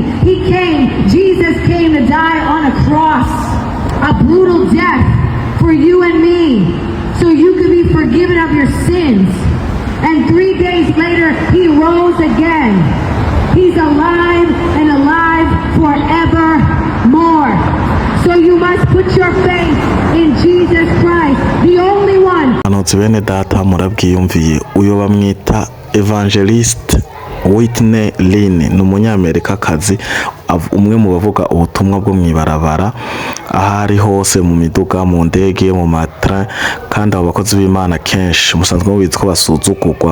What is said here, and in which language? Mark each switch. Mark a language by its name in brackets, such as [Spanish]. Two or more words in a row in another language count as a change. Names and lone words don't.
[English] Jesus came to die on a cross, a brutal death for you and me, so you could be forgiven of your sins. And 3 days later, he rose again. He's alive and alive forevermore. So you must put your faith in Jesus Christ, the only one. [Rundi] Anotse bene data murabwiyumviye, uyo bamwita Evangelist Whitney Lynn, ni umunyamerikakazi, umwe mu bavuga ubutumwa bwo mwibarabara ahari hose, mu miduga, mu ndege, mu matra, kandi abo bakozi b'Imana kenshi musanzwe mubizi ko basuzugurwa.